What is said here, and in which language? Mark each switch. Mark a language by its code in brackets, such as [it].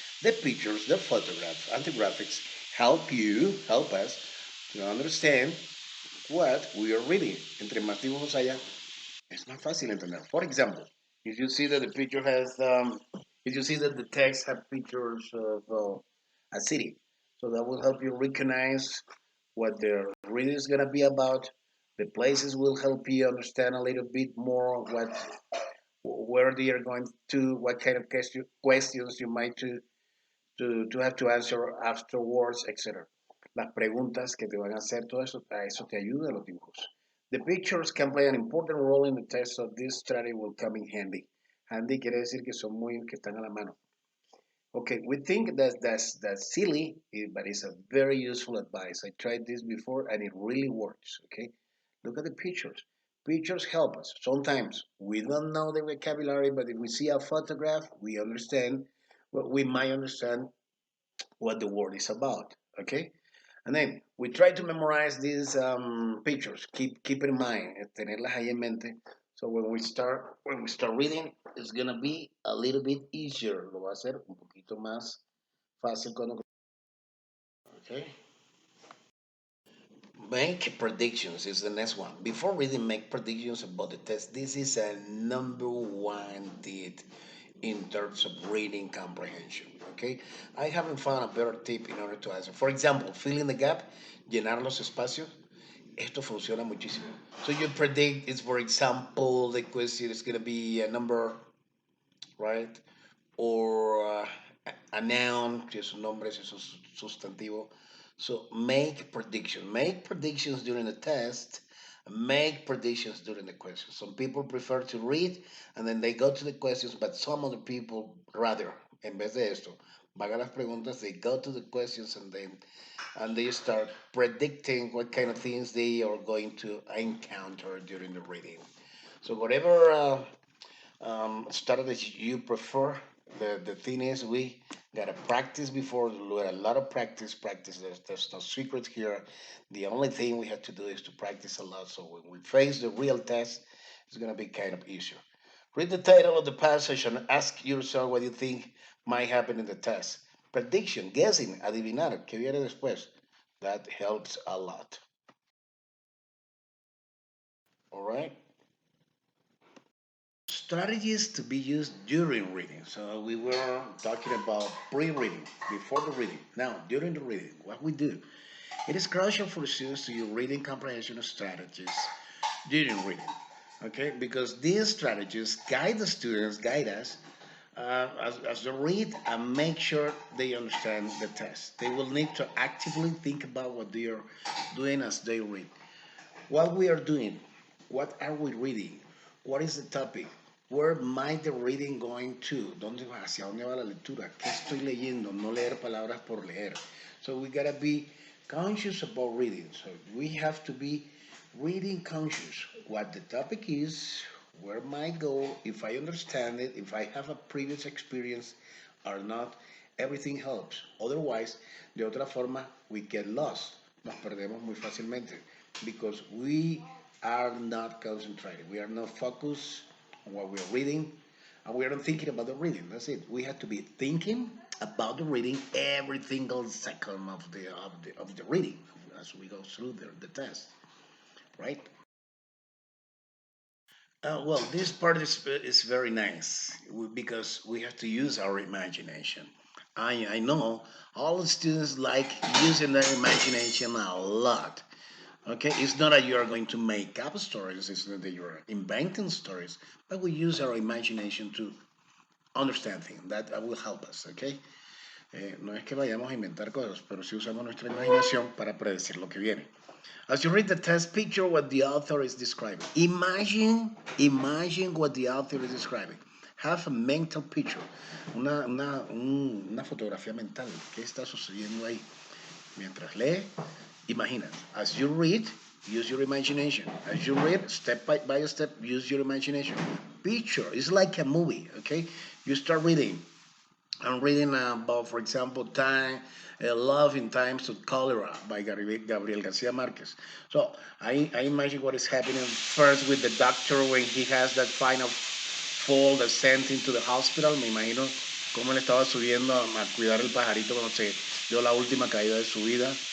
[en] The pictures, the photographs, and the graphics help us to understand what we are reading. [es] Entre más dibujos haya, es más fácil entender. [en] For example, if you see that the picture has, if you see that the text have pictures of a city, so that will help you recognize what the reading is going to be about. The places will help you understand a little bit more where they are going to, what kind of questions you might to have to answer afterwards, etc. [es] Las preguntas que te van a hacer, todo eso, a eso te ayuda los dibujos. [en] The pictures can play an important role in the test, so this strategy will come in handy. [es] Handy quiere decir que son muy, que están a la mano. [en] Okay, we think that's silly, but it's a very useful advice. I tried this before and it really works. Okay, look at the pictures. Pictures help us. Sometimes we don't know the vocabulary, but if we see a photograph, we understand. Well, we might understand what the word is about. Okay, and then we try to memorize these pictures. Keep in mind, [es] tenerlas ahí en mente, [en] So when we start reading, it's gonna be a little bit easier. [es] Lo va a hacer un poquito más fácil cuando. [en] Okay. Make predictions is the next one. Before reading, make predictions about the test. This is a number one tip in terms of reading comprehension. Okay, I haven't found a better tip in order to answer. For example, fill in the gap, [es] llenar los espacios. Esto funciona muchísimo. [en] So you predict is, for example, the question is going to be a number, right? Or a noun, [es] que es un nombre, es un sustantivo. [en] So make predictions. Make predictions during the test. Make predictions during the questions. Some people prefer to read and then they go to the questions, but some other people rather, [es] en vez de esto, van a las preguntas, [en] they go to the questions and they start predicting what kind of things they are going to encounter during the reading. So whatever strategy you prefer. The thing is, we gotta practice before. A lot of practice. There's no secret here. The only thing we have to do is to practice a lot. So when we face the real test, it's gonna be kind of easier. Read the title of the passage and ask yourself what you think might happen in the test. Prediction, guessing, [es] adivinar, ¿qué viene después? [en] That helps a lot. All right. Strategies to be used during reading. So we were talking about pre-reading, before the reading. Now, during the reading, what we do. It is crucial for students to use reading comprehension strategies during reading. Okay, because these strategies guide the students, guide us as they read and make sure they understand the test. They will need to actively think about what they are doing as they read. What we are doing, what are we reading? What is the topic? Where might the reading going to? [es] ¿Hacia dónde va la lectura? ¿Qué estoy leyendo? No leer palabras por leer. [en] So we gotta be conscious about reading. So we have to be reading conscious. What the topic is, where might go, if I understand it, if I have a previous experience or not, everything helps. Otherwise, [es] de otra forma, [en] we get lost. [es] Nos perdemos muy fácilmente [en] because we are not concentrated. We are not focused on what we are reading, and we are not thinking about the reading. That's it. We have to be thinking about the reading every single second of the reading as we go through the test, right? Well, this part is very nice because we have to use our imagination. I know all the students like using their imagination a lot. Okay, it's not that you are going to make up stories, it's not that you're inventing stories, but we use our imagination to understand things. That will help us, okay? [es] No es que vayamos a inventar cosas, pero sí usamos nuestra imaginación para predecir lo que viene. [en] As you read the text, picture what the author is describing. Imagine what the author is describing. Have a mental picture, [es] una fotografía mental. ¿Qué está sucediendo ahí? Mientras lee, imagina. [en] As you read, use your imagination. As you read, step by step, use your imagination. Picture, it's like a movie, okay? You start reading. I'm reading about, for example, Love in Times of Cholera by Gabriel Garcia Marquez. So I imagine what is happening first with the doctor when he has that final fall that sent him to the hospital. [es] Me imagino cómo él estaba subiendo a cuidar el pajarito cuando se dio la última caída de su vida.